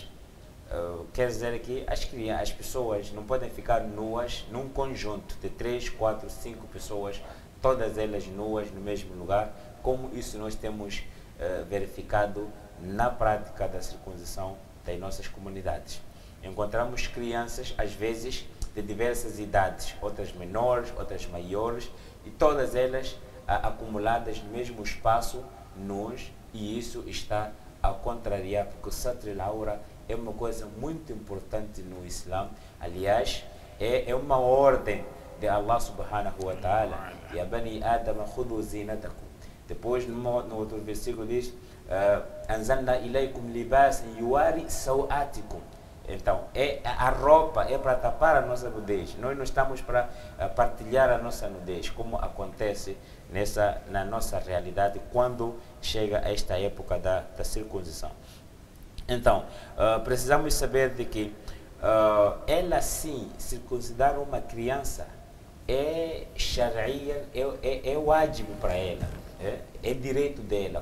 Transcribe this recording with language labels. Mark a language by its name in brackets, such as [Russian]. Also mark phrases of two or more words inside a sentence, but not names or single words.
[Portuguese] Quer dizer que as pessoas não podem ficar nuas num conjunto de 3, 4, 5 pessoas, todas elas nuas no mesmo lugar, como isso nós temos verificado na prática da circuncisão das nossas comunidades. Encontramos crianças, às vezes, de diversas idades, outras menores, outras maiores, e todas elas acumuladas no mesmo espaço, nus, e isso está a contrariar, porque o [Arabic] ستر العورة [Portuguese] é uma coisa muito importante no Islã. Aliás, é uma ordem de Allah [Arabic] سبحانه وتعالى. يا بني آدم خذوا زينتكم. [Portuguese] Depois, no outro versículo diz: [Arabic] أنزلنا عليكم لباسا يواري سوآتكم. [Portuguese] Então, a roupa é para tapar a nossa nudez. Nós não estamos para partilhar a nossa nudez, como acontece na nossa realidade quando chega a esta época da circuncisão. Então, precisamos saber de que ela sim, circuncidar uma criança é sharia, é wajib para ela, é direito dela.